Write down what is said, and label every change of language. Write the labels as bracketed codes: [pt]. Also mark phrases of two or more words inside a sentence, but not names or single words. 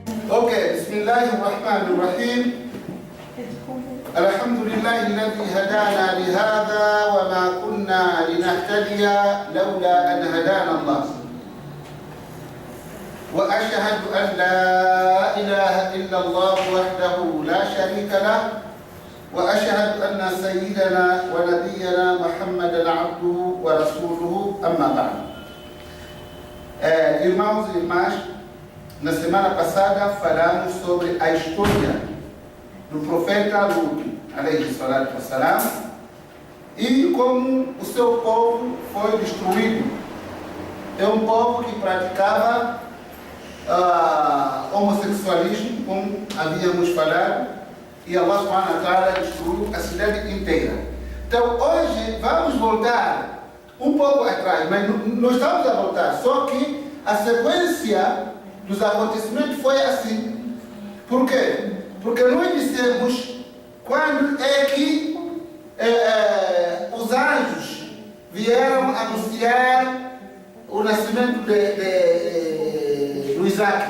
[ar] اوكي، بسم الله الرحمن الرحيم. الحمد لله الذي هدانا لهذا وما كنا لنهتدي لولا أن هدانا الله. وأشهد أن لا إله إلا الله وحده لا شريك له، وأشهد أن سيدنا ونبينا محمدا عبده ورسوله. أما بعد. [pt] Irmãos e irmãs, na semana passada falamos sobre a história do profeta Lut, [ar] عليه الصلاة والسلام, [pt] e como o seu povo foi destruído. É um povo que praticava homossexualismo, como havíamos falado, e Allah [ar] سبحانه وتعالى [pt] destruiu a cidade inteira. Então hoje vamos voltar um pouco atrás, mas não estamos a voltar, só que a sequência dos acontecimentos foi assim. Por quê? Porque nós dissemos quando é que os anjos vieram anunciar o nascimento do Isaac.